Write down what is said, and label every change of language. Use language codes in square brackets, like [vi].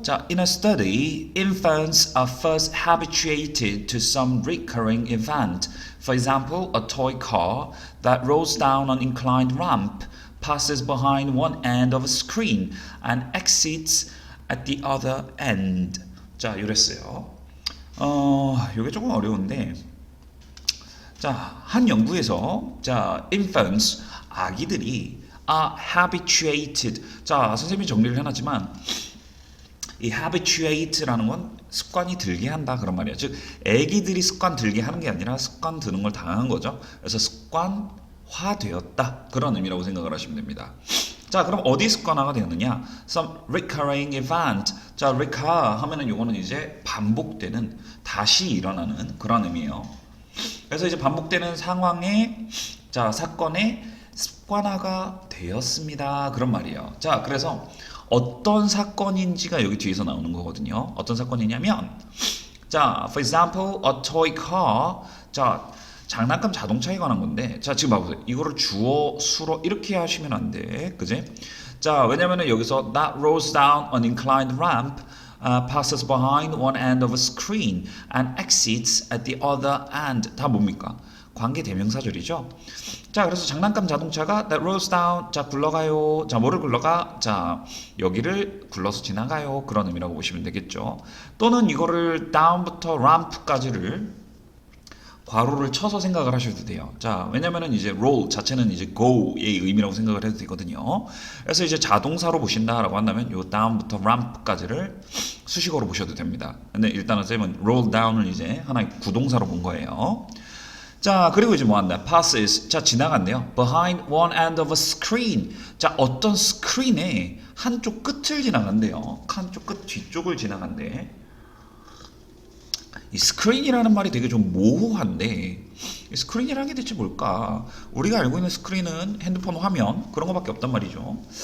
[en] 자, in a study, infants are first habituated to some recurring event. For example, a toy car that rolls down an inclined ramp, passes behind one end of a screen, and exits at the other end. [ko] 자, 이랬어요. 이게 조금 어려운데, 자, 한 연구에서, 자, infants, 아기들이 [en] are habituated. [ko] 자, 선생님이 정리를 해놨지만 이 habituate라는 건 습관이 들게 한다 그런 말이에요. 즉, 애기들이 습관 들게 하는 게 아니라 습관 드는 걸 당한 거죠. 그래서 습관화되었다 그런 의미라고 생각을 하시면 됩니다. 자, 그럼 어디 습관화가 되었느냐? [en] Some recurring event. [ko] 자, recur 하면은 요거는 이제 반복되는, 다시 일어나는 그런 의미예요. 그래서 이제 반복되는 상황에, 자, 사건에 습관화가 되었습니다. 그런 말이에요. 자, 그래서 어떤 사건인지가 여기 뒤에서 나오는 거거든요. [en] 어떤 사건이냐면, 자, for example, a toy car. [ko] 자, 장난감 자동차에 관한 건데, 자, 지금 봐보세요. 이거를 주어, 수로 이렇게 하시면 안 돼. 그지? 자, 왜냐면은 여기서 [en] that rolls down an inclined ramp, passes behind one end of a screen, and exits at the other end. [ko] 다 뭡니까? 관계 대명사절이죠. 자, 그래서 장난감 자동차가 [en] that rolls down, [ko] 자, 굴러가요. 자, 뭐를 굴러가? 자, 여기를 굴러서 지나가요. 그런 의미라고 보시면 되겠죠. 또는 이거를 down부터 ramp까지를 괄호를 쳐서 생각을 하셔도 돼요. 자, 왜냐면은 이제 roll 자체는 이제 go의 의미라고 생각을 해도 되거든요. 그래서 이제 자동사로 보신다라고 한다면 요 down부터 ramp까지를 수식어로 보셔도 됩니다. 근데 일단은 쌤은 roll down을 이제 하나의 구동사로 본 거예요. 자, 그리고 이제 뭐 한다? passes. 자, 지나간대요. [en] behind one end of a screen. [ko] 자, 어떤 스크린의 한쪽 끝을 지나간대요. 한쪽 끝 뒤쪽을 지나간대. 이 스크린이라는 말이 되게 좀 모호한데, 이 스크린이라는 게 대체 뭘까? 우리가 알고 있는 스크린은 핸드폰 화면 그런 거밖에 없단 말이죠.